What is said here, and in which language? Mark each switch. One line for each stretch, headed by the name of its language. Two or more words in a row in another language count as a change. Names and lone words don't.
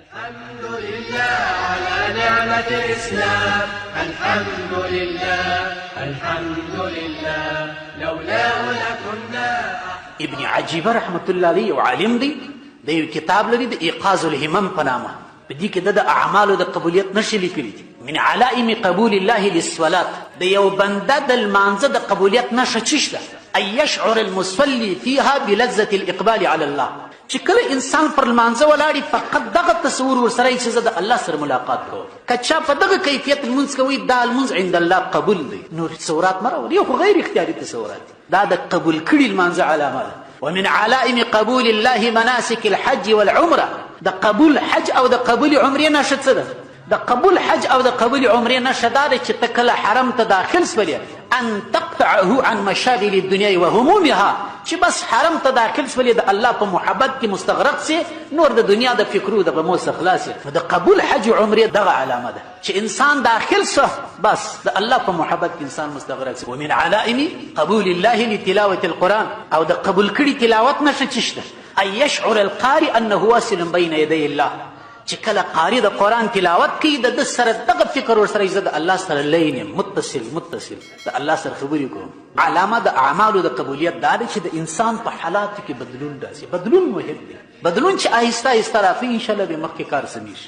Arabic: الحمد لله على نعمة الإسلام. الحمد لله الحمد لله لولاه لكنا.
Pashto: ابن عجیبه
Arabic: رحمت الله علیه
Pashto: یو عالم دی، د یو کتاب لري د ایقاظ الهمم په نامه. په دې کې د اعمالو د قبولیت نښې لیکلي دي.
Arabic: من علائم قبول الله للصلات،
Pashto: د یو بنده د لمانځه د قبولیت نښه څه شته؟
Arabic: ان یشعر المصلي فيها بلذة الاقبال على الله.
Pashto: چې کله انسان پر لمانځه ولاړي فقط دغه تصور ورسره چې زه د الله سره ملاقات کوم. که چا په دغه کیفیت لمونځ کوي دا لمونځ
Arabic: عند الله
Pashto: قبول دی. نور تصورات مه راولي، یو خو غیر اختیاري تصورات دي. دا د قبول کړي لمانځه علامه ده.
Arabic: ومن علائم قبول الله مناسك الحج والعمره.
Pashto: د قبول حج او د قبول عمرې نښه څه ده؟ د قبول حج او د قبول عمرې نښه دا ده چې ته کله حرم ته داخل سولې
Arabic: ان تقطعه عن مشاغل الدنيا وهمومها،
Pashto: چې بس حرم ته داخل سولې د الله په محبت کې مستغرق سي، نور د دنیا د فکرو د غمو څخه خلاص یې. د قبول حج او عمرې دغه علامه ده چې انسان داخل سو بس د الله په محبت کې انسان مستغرق سي.
Arabic: ومن علائم قبول الله لتلاوة القرآن،
Pashto: او د قبول کړي تلاوت نښه څه شته؟
Arabic: ان یشعر القارئ انه واصل بین یدی الله.
Pashto: چې کله قاری د قرآن تلاوت کوي د ده سره دغه فکر ورسره زه د الله سره لین یم، متصل د الله سره خبرې کوم. علامه د اعمالو د قبولیت دا دی چې د انسان په حالاتو کې بدلون راسي. بدلون مهم دی، بدلون چې آهسته آهسته رافي انشاءالله به مخکې کار سمیږي.